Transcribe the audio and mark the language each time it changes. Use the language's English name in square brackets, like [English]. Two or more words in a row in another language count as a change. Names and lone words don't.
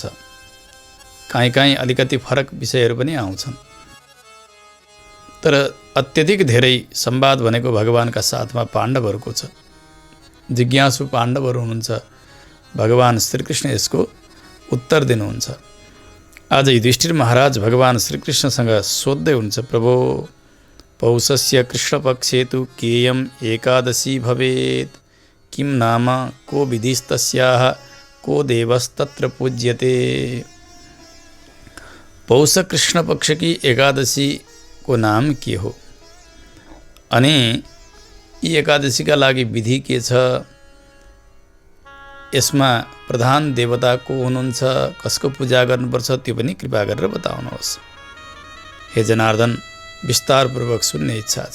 [Nepali] काहीँ अलिकति फरक विषयहरू पनि आउँछन्, तर अत्यधिक धेरै संवाद भनेको भगवानका साथमा पाण्डवहरूको छ। जिज्ञासु पाण्डवहरू हुनुहुन्छ। भगवान् श्रीकृष्ण यसको उत्तर दिनुहुन्छ। आज युधिष्ठिर महाराज भगवान् श्रीकृष्णसँग सोध्दै हुन्छ, [Sanskrit] प्रभो पौषस्य कृष्णपक्षे तु केयम एकादशी भवेत्, किं नाम को विधिस्तस्याः को देवस्तत्र पूज्यते। [Nepali] पौष कृष्ण पक्ष की एकादशी को नाम के हो अनि यी एकादशीका लागि विधि के छ, यसमा प्रधान देवता को हुनुहुन्छ, कसको पूजा गर्नुपर्छ, त्यो पनि कृपा गरेर बताउनुहोस्। हे जनार्दन, विस्तारपूर्वक सुन्ने इच्छा छ।